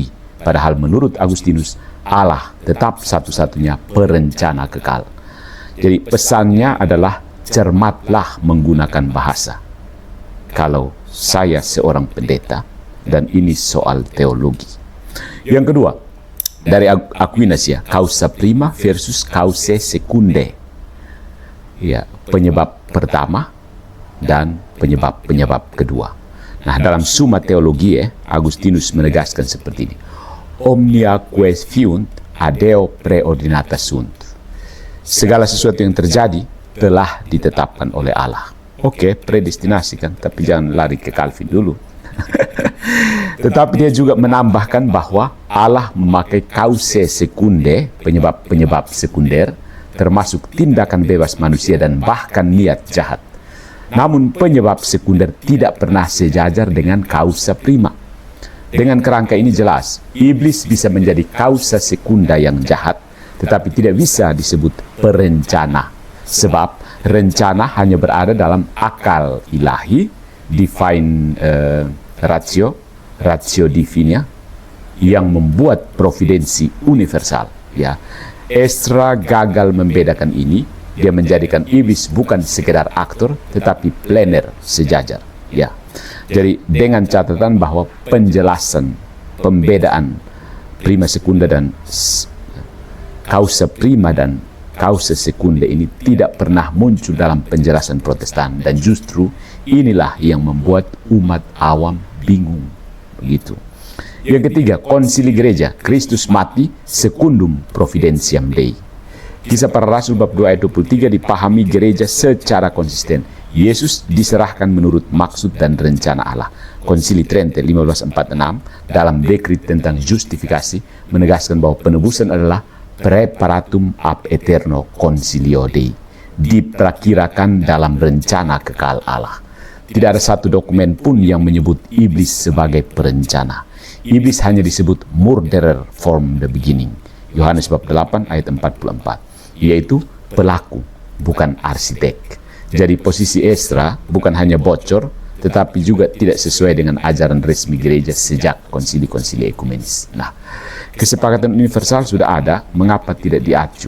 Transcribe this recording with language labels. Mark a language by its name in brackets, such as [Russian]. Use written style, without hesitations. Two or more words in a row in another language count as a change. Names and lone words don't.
[Indonesian] Padahal menurut Agustinus, Allah tetap satu-satunya perencana kekal. Jadi pesannya adalah cermatlah menggunakan bahasa. Kalau saya seorang pendeta dan ini soal teologi. Yang kedua, dari Aquinas ya, [Latin] causa prima versus causa secundae. [Indonesian] Ya, penyebab pertama dan penyebab kedua. Nah, dalam Summa Theologiae, Agustinus menegaskan seperti ini. [Latin] Omnia quae fiunt adeo preordinata sunt. [Indonesian] Segala sesuatu yang terjadi telah ditetapkan oleh Allah. Oke, predestinasi kan, tapi jangan lari ke Calvin dulu. Tetapi dia juga menambahkan bahwa Allah memakai [Latin] causae secundae, [Indonesian] penyebab sekunder, termasuk tindakan bebas manusia dan bahkan niat jahat. Namun penyebab sekunder tidak pernah sejajar dengan [Latin] causa prima. [Indonesian] Dengan kerangka ini jelas, iblis bisa menjadi [Latin] causa sekunda [Indonesian] yang jahat, tetapi tidak bisa disebut perencana. Sebab rencana hanya berada dalam akal ilahi, [Latin] divine ratio divina, [Indonesian] yang membuat providensi universal. Ya, Ezra gagal membedakan ini. Dia menjadikan iblis bukan sekedar aktor, tetapi plener sejajar. Ya, jadi dengan catatan bahwa penjelasan, pembedaan [Latin] prima sekunda [Indonesian] dan [Latin] causa prima [Indonesian] dan [Latin] causa sekunda [Indonesian] ini tidak pernah muncul dalam penjelasan Protestan, dan justru inilah yang membuat umat awam bingung. Begitu. Yang ketiga, konsili gereja, Kristus mati [Latin] secundum providentiam Dei. [Indonesian] Kisah Para Rasul bab 2 ayat 23 dipahami gereja secara konsisten. Yesus diserahkan menurut maksud dan rencana Allah. Konsili Trente 1546 dalam dekrit tentang justifikasi menegaskan bahwa penebusan adalah [Latin] preparatum ab eterno consilio Dei, [Indonesian] diperkirakan dalam rencana kekal Allah. Tidak ada satu dokumen pun yang menyebut iblis sebagai perencana. Iblis hanya disebut [English] murderer from the beginning. [Indonesian] Yohanes bab 8 ayat 44. Yaitu pelaku, bukan arsitek. Jadi posisi Ezra bukan hanya bocor, tetapi juga tidak sesuai dengan ajaran resmi gereja sejak konsili-konsili ekumenis. Nah, kesepakatan universal sudah ada, mengapa tidak diacu?